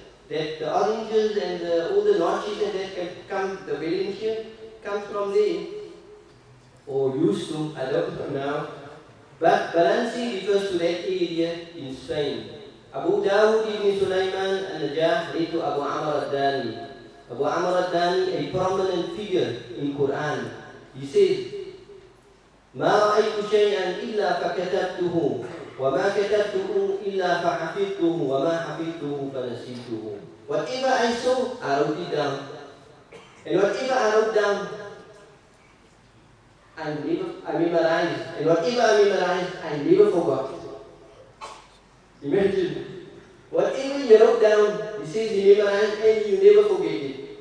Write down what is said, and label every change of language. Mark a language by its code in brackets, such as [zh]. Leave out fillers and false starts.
[en] That the oranges and all the notches and that have come, the Valencia, comes from there. Or used to, I don't know now. But Balansi refers to that area in Spain. Abu Dawood ibn Sulaiman al-Najah read to Abu Amr al-Dani. Abu Amr al-Dani, a prominent figure in Quran. He says, [ar] مَا رَأَيْتُ شَيْئًا إِلَّا فَكَتَبْتُهُ وَمَا كَتَبْتُهُ إِلَّا فَحَفِظْتُهُ وَمَا حَفِظْتُهُ فَنَسِيتُهُ. [en] Whatever I saw, I wrote it down. And whatever I wrote down, I memorized. And whatever I memorized, I never forgot. Imagine. Whatever you wrote down, he says he memorized and you never forget it.